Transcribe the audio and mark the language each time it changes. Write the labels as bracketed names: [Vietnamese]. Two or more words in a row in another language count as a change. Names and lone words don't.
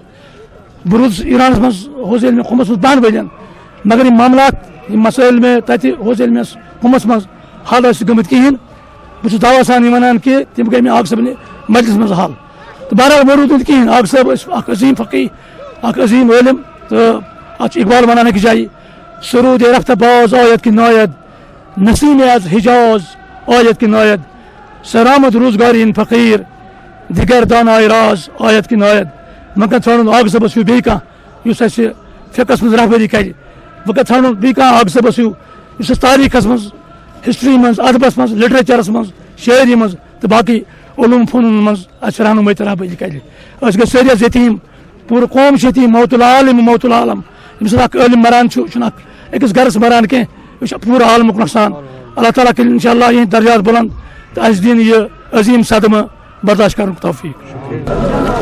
[Kashmiri] بہٕ روٗدُس ایرانس منٛز حوض علمِ قُمس منٛز 5 ؤرین، مگر یِم معاملات، یِم مسٲیل مےٚ تتہِ حوض علمِ قُمس منٛز حل ٲسۍ نہٕ گٔمٕتۍ کِہینۍ. بہٕ چھُس دعوا سان یہِ ونان کہِ تِم گٔے مےٚ آغ صٲبنہِ مجلس منٛز حل. تہٕ بہرحال وۄنۍ روٗد نہٕ کِہینۍ. آغ صٲب ٲسۍ اکھ عظیٖم فقی، اکھ عظیٖم عٲلم. تہٕ اتھ چھُ اقبال ونان أکِس جایہِ، [Persian] سرود رفتہ باز آید کہ ناید، نسیم از حجاز آید کہ ناید، سرآمد روزگاری ان فقیر، دیگر دانائی راز آیت کن آیت [Kashmiri] مگر ژھانڈن آگ صٲبس ہیوٗ بیٚیہِ کانٛہہ یُس اَسہِ فقہس منٛز رہبری کرِ وۄنۍ ژھانڈن بیٚیہِ کانٛہہ آگ صٲبس ہیوٗ یُس اَسہِ تاریٖخس منٛز ہسٹری منٛز ادبس منٛز لٹریچرس منٛز شٲعری منٛز تہٕ باقٕے علوٗم فنون منٛز اَسہِ رہنمٲیی تہٕ رہبری کرِ أسۍ گٔے سٲری حظ یتیٖم پوٗرٕ قوم چھُ یتیٖم [Arabic] موت العالم موت العالم [Kashmiri] ییٚمہِ ساتہٕ اکھ عٲلم مران چھُ یہِ چھُنہٕ اکھ أکِس گرس مران کینٛہہ یہِ چھُ پوٗرٕ عالمُک نۄقصان اللہ تعالیٰ کٔرِنۍ [Arabic] انشاء اللہ [Kashmiri] یِہٕنٛدۍ درجات بُلنٛد تہٕ اَسہِ دِنۍ یہِ عظیٖم صدمہٕ برداشت کرنُک توفیٖق